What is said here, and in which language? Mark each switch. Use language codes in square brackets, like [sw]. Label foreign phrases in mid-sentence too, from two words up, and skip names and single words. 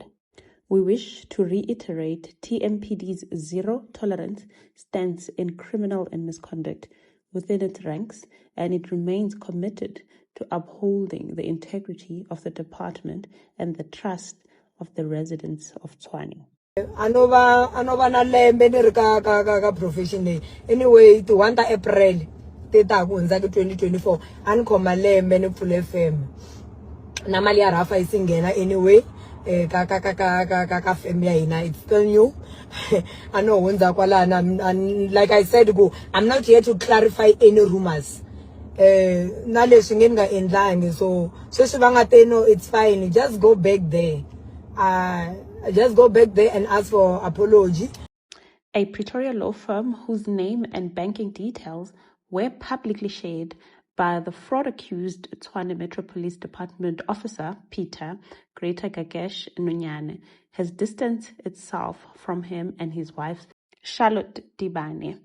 [en] We wish to reiterate TMPD's zero tolerance stance in criminal and misconduct within its ranks, and it remains committed to upholding the integrity of the department and the trust of the residents of Tshwane. [ts] Anova na lembe ni ri ka profession leyi. Anyway, ti 1 April ti ta ku hundza ka 2024 a ni khoma lembe ni pfule FM. Na mali ya rafa yi singhena anyway. Ka FM ya hina, [en] it's still new. I know [ts] hundza kwalana, [en] and like I said, I'm not here to clarify any rumors. [ts] Na leswi nge nga endlangi, so sweswi va nga te no, [en] it's fine, just go back there. Just go back there and ask for apology. A Pretoria law firm whose name and banking details were publicly shared by the fraud-accused Tshwane Metro Police Department officer, Peter Greater Gagesh Nonyane, has distanced itself from him and his wife, Charlotte Dibane.